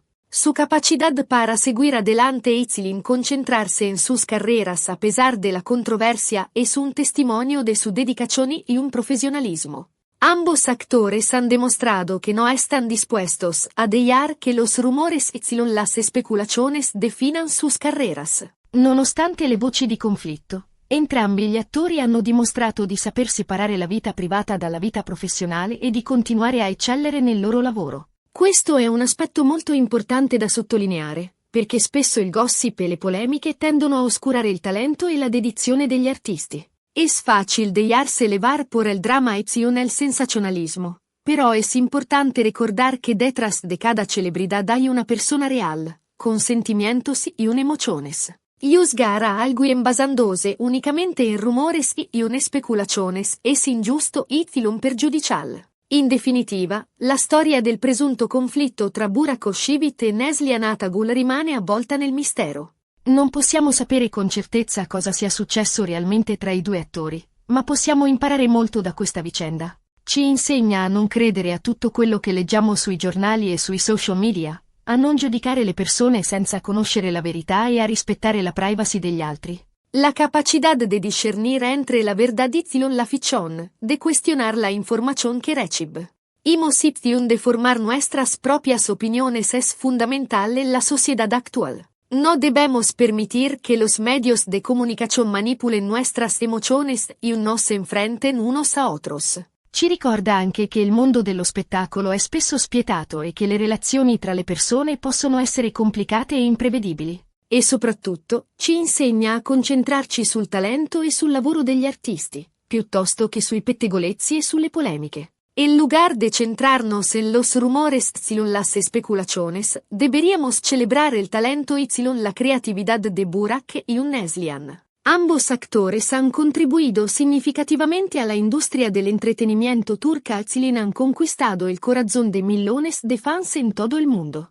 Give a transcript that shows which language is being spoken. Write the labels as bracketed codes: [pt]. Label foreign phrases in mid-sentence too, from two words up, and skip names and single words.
[es] Su capacidad para seguir adelante y concentrarse en sus carreras a pesar de la controversia es un testimonio de su dedicación y un profesionalismo. Ambos actores han demostrado que no están dispuestos a dejar que los rumores y las especulaciones definan sus carreras. [it] Nonostante le voci di conflitto, entrambi gli attori hanno dimostrato di saper separare la vita privata dalla vita professionale e di continuare a eccellere nel loro lavoro. Questo è un aspetto molto importante da sottolineare, perché spesso il gossip e le polemiche tendono a oscurare il talento e la dedizione degli artisti. [es] Es fácil dejarse levar por el drama y el sensacionalismo, pero es importante recordar que detrás de cada celebridad hay una persona real, con sentimientos y emociones. Juzgar a alguien basándose únicamente en rumores y especulaciones es injusto y perjudicial. [it] In definitiva, la storia del presunto conflitto tra Burak Özçivit e Neslihan Atagul rimane avvolta nel mistero. Non possiamo sapere con certezza cosa sia successo realmente tra i due attori, ma possiamo imparare molto da questa vicenda. Ci insegna a non credere a tutto quello che leggiamo sui giornali e sui social media, a non giudicare le persone senza conoscere la verità e a rispettare la privacy degli altri. [es] La capacidad de discernir entre la verdad y la ficción, de cuestionar la información que recibe. Hemos opción de formar nuestras propias opiniones es fundamental en la sociedad actual. No debemos permitir que los medios de comunicación manipulen nuestras emociones y nos enfrenten unos a otros. [it] Ci ricorda anche che il mondo dello spettacolo è spesso spietato e che le relazioni tra le persone possono essere complicate e imprevedibili. E soprattutto, ci insegna a concentrarci sul talento e sul lavoro degli artisti, piuttosto che sui pettegolezzi e sulle polemiche. [es] En lugar de centrarnos en los rumores y las especulaciones, deberíamos celebrar el talento y la creatividad de Burak y Neslihan. Ambos actores han contribuido significativamente a la industria del entretenimiento turca y han conquistado el corazón de millones de fans en todo el mundo.